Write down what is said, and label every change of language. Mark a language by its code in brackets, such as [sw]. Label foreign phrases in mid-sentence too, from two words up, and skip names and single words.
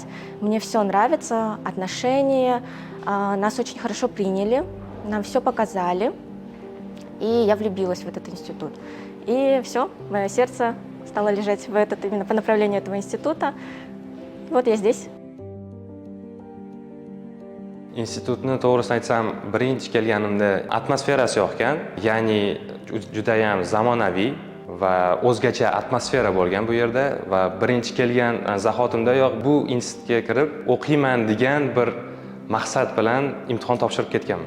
[ru] Мне все нравится, отношения, нас очень хорошо приняли, нам все показали, и я влюбилась в этот институт. И все, мое сердце стало лежать именно по направлению этого института. Вот я здесь. [uz] Institutni to'g'risini aytsam, birinchi kelganimda atmosferasi yoqqan, ya'ni judayam zamonaviy va o'zgacha atmosfera bo'lgan bu yerda va birinchi kelgan zahotimdayoq bu institutga kirib o'qiyman degan bir maqsad bilan imtihon topshirib ketganman.